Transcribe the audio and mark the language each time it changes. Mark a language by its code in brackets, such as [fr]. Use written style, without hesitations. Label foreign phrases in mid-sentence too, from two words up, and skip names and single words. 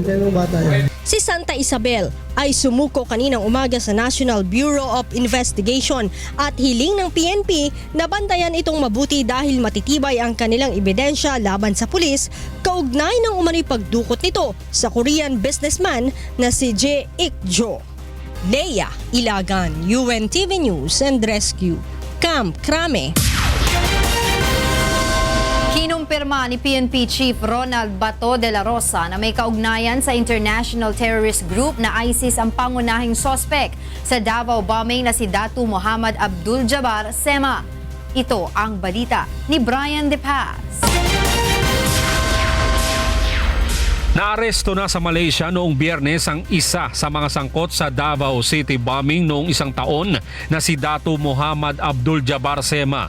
[tl] Si Santa Isabel ay sumuko kaninang umaga sa National Bureau of Investigation at hiling ng PNP na bantayan itong mabuti dahil matitibay ang kanilang ebidensya laban sa pulis kaugnay ng umano'y pagdukot nito sa [en] Korean businessman [tl] na si Jae Ik-jo. Leia Ilagan, UNTV News and Rescue, Camp Crame. Kinumpirma ni PNP Chief Ronald Bato de la Rosa na may kaugnayan sa [en] international terrorist group [tl] na ISIS ang pangunahing sospek sa Davao bombing na si Datu Muhammad Abdul Jabbar Sema. Ito ang balita ni Brian De Paz. Naaresto na sa Malaysia noong Biyernes ang isa sa mga sangkot sa Davao City bombing noong isang taon na si Datu Muhammad Abdul Jabbar Sema.